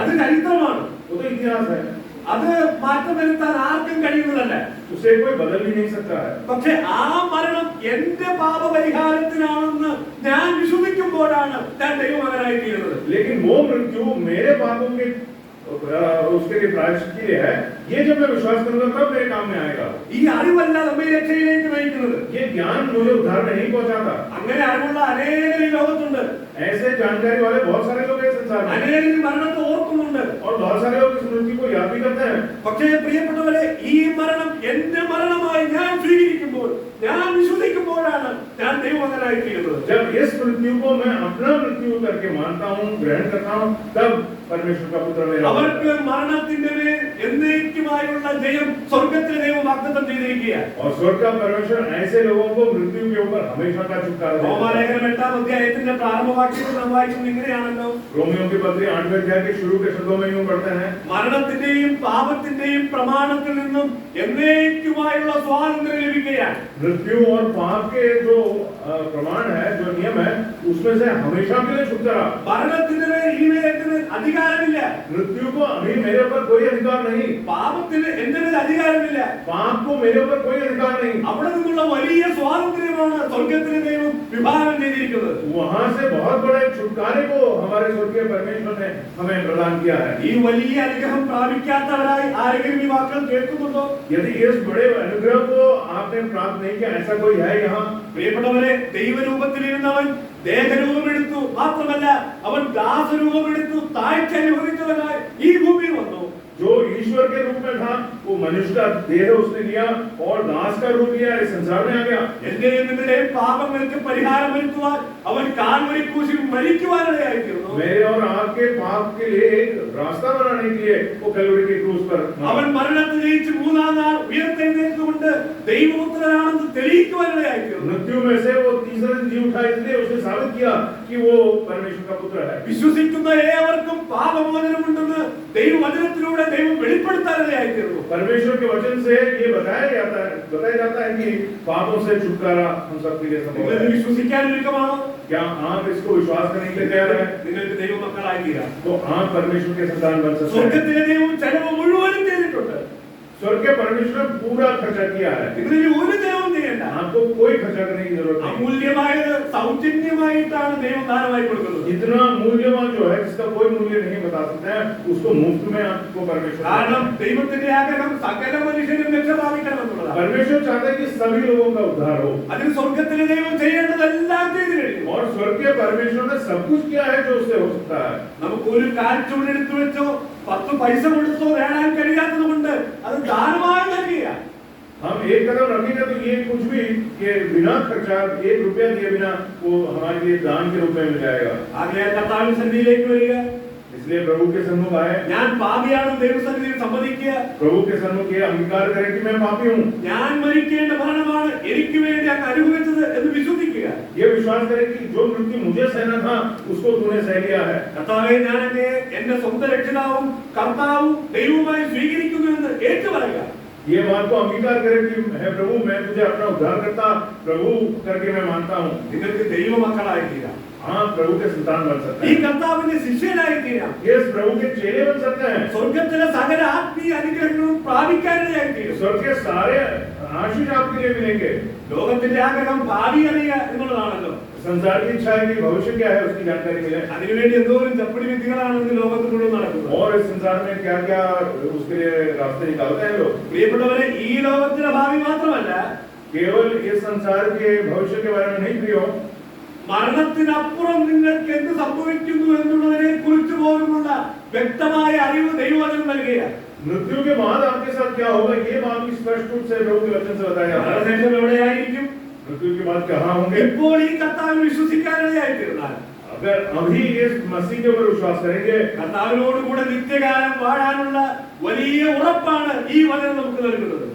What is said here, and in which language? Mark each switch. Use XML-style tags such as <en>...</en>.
<ml>അത് ചരിത്രമാണ്.</ml> <hi>वो तो इतिहास है.</hi> <ml>അത് മാറ്റം വരുത്താൻ ആർക്കും കഴിയുന്നതല്ല.</ml> <hi>उसे कोई बदल भी नहीं सकता है.</hi> <ml>പക്ഷെ ആ മരണം എന്റെ പാപപരിഹാരത്തിനാണെന്ന് ഞാൻ വിശ്വസിക്കുമ്പോഴാണ് ഞാൻ ദൈവമകനായി തീരുന്നത്.</ml> <hi>लेकिन वो मृत्यु मेरे पापों के उसके लिए प्रायश्चित के लिए है. ये जब मैं विश्वास करूंगा तब मेरे काम में आएगा.</hi> <ml>ഈ അറിവല്ല നമ്മെ രക്ഷയിലേക്ക് നയിക്കുന്നത്.</ml> <hi>ये ज्ञान मुझे उद्धार में नहीं पहुंचाता.</hi> <ml>അങ്ങനെ അറിവുള്ള അനേകർ ഈ ലോകത്തുണ്ട്.</ml> <hi>ऐसे जानकारी वाले बहुत सारे लोग हैं संसार में.</hi> <ml>അനേകർ മരണത്തെ ഓർക്കുന്നുണ്ട്.</ml> <hi>और बहुत सारे लोग इस मृत्यु को याद भी करते हैं.</hi> <ml>പക്ഷേ പ്രിയപ്പെട്ടവരെ, ഈ മരണം എന്റെ മരണമായി ഞാൻ സ്വീകരിക്കുമ്പോൾ, ഞാൻ വിശ്വസിക്കുമ്പോഴാണ് ഞാൻ ദൈവമകനായി തീരുന്നത്.</ml> <hi>जब इस मृत्यु को मैं अपना मृत्यु करके मानता हूँ, ग्रहण करता हूँ, तब परमेश्वर का पुत्र मेरा.</hi> <ml>അവർക്ക് മരണത്തിന്റെ മേൽ എന്നേക്കുമായുള്ള ജയം സ്വർഗ്ഗത്തിലെ ദൈവം വാഗ്ദത്തം ചെയ്തിരിക്കുകയാണ്.</ml> <hi>और स्वर्ग का परमेश्वर ऐसे लोगों को मृत्यु के ऊपर हमेशा का छुटकारा देता है.</hi> <ml>റോമാലേഖനം 8-ാം അധ്യായത്തിന്റെ പ്രാരംഭവാക്യത്തിൽ നാം വായിക്കുന്നത് ഇങ്ങനെയാണല്ലോ.</ml> <hi>रोमियों की पत्री 8वें अध्याय के शुरू के शब्दों में यूं पढ़ते हैं.</hi> <ml>മരണത്തിന്റെയും പാപത്തിന്റെയും പ്രമാണത്തിൽ നിന്നും എന്നേക്കുമായുള്ള സ്വാതന്ത്ര്യം ലഭിക്കുകയാണ്.</ml> <hi>मृत्यु और पाप के जो प्रमाण है, जो नियम है, उसमें से हमेशा के लिए छुटकारा.</hi> <ml>മരണത്തിന്റെ മേൽ ഈ നേരത്തിന് അധികാരമില്ല.</ml> <hi>मृत्यु को अभी मेरे ऊपर कोई अधिकार नहीं.</hi> <ml>പാപത്തിന് എന്റെ മേൽ അധികാരമില്ല.</ml> <hi>पाप को मेरे ऊपर कोई अधिकार नहीं.</hi> <ml>അവിടെ നിന്നുള്ള വലിയ സ്വാതന്ത്ര്യമാണ് സ്വർഗ്ഗത്തിലെ ദൈവം വിഭാവനം ചെയ്തിരിക്കുന്നത്.</ml> <hi>वहां से बहुत बड़े छुटकारे को हमारे हमारे स्वर्गीय परमेश्वर ने हमें प्रदान किया है।</hi> <ml>ഈ വലിയ അനുഗ്രഹം പ്രാപിക്കാത്തവരായി ആരെങ്കിലും ഈ വാക്കുകൾ കേൾക്കുന്നുണ്ടോ?</ml> <hi>यदि इस बड़े अनुग्रह को आपने प्राप्त नहीं किया, ऐसा कोई है यहाँ?</hi> <ml>പ്രിയപ്പെട്ടവരെ, ദൈവരൂപത്തിലിരുന്നവൻ ദേഹരൂപമെടുത്തു, മാത്രമല്ല അവൻ ദാസരൂപമെടുത്തു താഴ്ച അനുഭവിച്ചവനായി ഈ ഭൂമിയിൽ വന്നു.</ml> <hi>जो ईश्वर के रूप में था, वो मनुष्य का देह उसने लिया और दास का रूप लिया, इस संसार में आ गया।</hi> <ml>എന്റെയും നിങ്ങളുടെയും പാപങ്ങൾക്ക് പരിഹാരം വരുത്തുവാൻ അവൻ കാൽവരി ക്രൂശിൽ മരിക്കുവാനിടയായിത്തീർന്നു.</ml> <hi>मेरे और आपके पाप के लिए एक रास्ता बनाने के लिए वो कलवरी के क्रूस पर</hi> <ml>അവൻ മരണത്തെ ജയിച്ച് മൂന്നാം നാൾ ഉയർത്തെഴുന്നേറ്റുകൊണ്ട് ദൈവപുത്രനാണെന്ന് തെളിയിക്കുവാനിടയായിത്തീർന്നു.</ml> <hi>मृत्यु में से वो तीसरे दिन जी उठा, इसलिए उसने साबित किया कि वो परमेश्वर का पुत्र है।</hi> <ml>വിശ്വസിക്കുന്ന ഏവർക്കും പാപമോചനമുണ്ടെന്ന് ദൈവവചനത്തിലൂടെ ദൈവം വെളിപ്പെടുത്താനിടയായിത്തീർന്നു.</ml> <hi>परमेश्वर के वचन से ये बताया जाता है कि पापों से छुटकारा हम सबके लिए संभव</hi> <ml>നിങ്ങൾ</ml> <hi>है।</hi> <ml>വിശ്വസിക്കാൻ ഒരുക്കമാണോ?</ml> <hi>क्या आप इसको विश्वास करने के लिए तैयार हैं?</hi> <ml>നിങ്ങൾക്ക് ദൈവമക്കളായി തീരാം.</ml> <hi>तो आप परमेश्वर के संतान बन सकते हैं।</hi> <ml>സ്വർഗ്ഗത്തിലെ ദൈവം ചെലവ് മുഴുവനും ചെയ്തിട്ടുണ്ട്.</ml> <hi>स्वर्ग के परमेश्वर ने पूरा खर्चा किया है।</hi> <ml>നിങ്ങൾ ഇനി ഒരു ചെലവും ചെയ്യണ്ട.</ml> <hi>आपको कोई खर्चा करने की जरूरत नहीं।</hi> <ml>അമൂല്യമായത് സൗജന്യമായിട്ടാണ് ദൈവം ദാനമായി കൊടുക്കുന്നത്.</ml> <hi>इतना मूल्यवान जो है, जिसका कोई मूल्य नहीं बता सकते हैं, उसको मुफ्त में आपको परमेश्वर</hi> <ml>കാരണം ദൈവത്തിന്റെ ആഗ്രഹം സകല മനുഷ്യരും രക്ഷ പ്രാപിക്കണമെന്നുള്ളതാണ്.</ml> <hi>परमेश्वर चाहता है कि सभी लोगों का उद्धार हो।</hi> <ml>അതിന് സ്വർഗ്ഗത്തിലെ ദൈവം ചെയ്യേണ്ടതെല്ലാം ചെയ്തു കഴിഞ്ഞു.</ml> <hi>और स्वर्ग के परमेश्वर ने सब कुछ किया है जो उससे हो सकता है।</hi> <ml>നമുക്ക് ഒരു കാൽച്ചുവട് എടുത്തു വെച്ചോ 10 പൈസ കൊടുത്തോ നേടാൻ കഴിയാത്തത് കൊണ്ട് അത് ദാനമായി നൽകിയ.</ml> <hi>हम एक कदम रखेंगे तो ये कुछ भी ये बिना खर्चा 1 रुपया दिए बिना वो हमारे लिए दान के रूप में मिल जाएगा।</hi> <ml>ആകയാൽ കർത്താവിന്റെ സന്നിധിയിലേക്ക് വരിക.</ml> <hi>इसलिए प्रभु के सन्मुख आए,</hi> <ml>ഞാൻ പാപിയാണെന്ന് ദൈവസന്നിധിയിൽ സമ്മതിക്കുക.</ml> <hi>प्रभु के सन्मुख ये अंगीकार करें कि मैं पापी हूँ।</hi> <ml>ഞാൻ മരിക്കേണ്ട മരണമാണ് എനിക്ക് വേണ്ടി അങ്ങ് അനുഭവിച്ചത് എന്ന് വിശ്വസിക്കുക.</ml> <hi>ये विश्वास करें कि जो मृत्यु मुझे सहना था उसको तूने सह लिया है।</hi> <ml>കർത്താവേ, ഞാൻ അങ്ങയെ എന്റെ സ്വന്തം രക്ഷിതാവും കർത്താവും ദൈവവുമായി സ്വീകരിക്കുന്നു എന്ന് ഏറ്റുപറയുക.</ml> <hi>ये बात को अंगीकार करें कि है प्रभु, मैं तुझे अपना उद्धारकर्ता प्रभु करके मैं मानता हूँ।</hi> <ml>നിങ്ങൾക്ക് ദൈവമക്കളായി തീരാം.</ml> <hi>हाँ, प्रभु के संतान बन सकते</hi> <ml>ഈ</ml> <hi>हैं।</hi> <ml>കർത്താവിന്റെ ശിഷ്യനായി തീരാം.</ml> <hi>ये प्रभु के चेले बन सकते हैं।</hi> <ml>സ്വർഗ്ഗത്തിലെ സകല ആത്മീയ അനുഗ്രഹങ്ങളും പ്രാപിക്കാനിടയായി തീരും.</ml> <hi>स्वर्ग के सारे आशीष आपके लिए मिलेंगे।</hi> <ml>ലോകത്തിന്റെ ആഗ്രഹം ഭാവി അറിയുക എന്നുള്ളതാണല്ലോ.</ml> <hi>संसार की इच्छा है कि भविष्य क्या है उसकी जानकारी मिले।</hi> <ml>അതിനുവേണ്ടി എന്തോരം ചപ്പടി വിദ്യകളാണ് ഇന്ന് ലോകത്ത് മുഴുവൻ നടക്കുന്നത്.</ml> <hi>और इस संसार में क्या क्या उसके लिए रास्ते निकालते हैं लोग।</hi> <ml>പ്രിയപ്പെട്ടവരെ, ഈ ലോകത്തിലെ ഭാവി മാത്രമല്ല,</ml> <hi>केवल इस संसार के भविष्य के बारे में नहीं प्रियो,</hi> <ml>മരണത്തിനപ്പുറം നിങ്ങൾക്ക് എന്ത് സംഭവിക്കുന്നു എന്നുള്ളതിനെ കുറിച്ച് പോലുമുള്ള വ്യക്തമായ അറിവ് ദൈവവചനം നൽകുകയാണ്.</ml> <hi>मृत्यु के बाद आपके साथ क्या होगा ये बात भी स्पष्ट रूप से प्रभु के वचन से बताया जाता है।</hi> <ml>മരണശേഷം എവിടെയായിരിക്കും?</ml> <hi>मृत्यु के बाद कहाँ होंगे?</hi> <ml>ഇപ്പോൾ ഈ കർത്താവിൽ വിശ്വസിക്കാനിടയായിത്തീർന്നാൽ,</ml> <hi>अगर अभी इस मसीह के ऊपर विश्वास करेंगे,</hi> <ml>കർത്താവിനോട് കൂടെ നിത്യകാലം വാഴാനുള്ള വലിയ ഉറപ്പാണ് ഈ വചനം നമുക്ക് നൽകുന്നത്.</ml>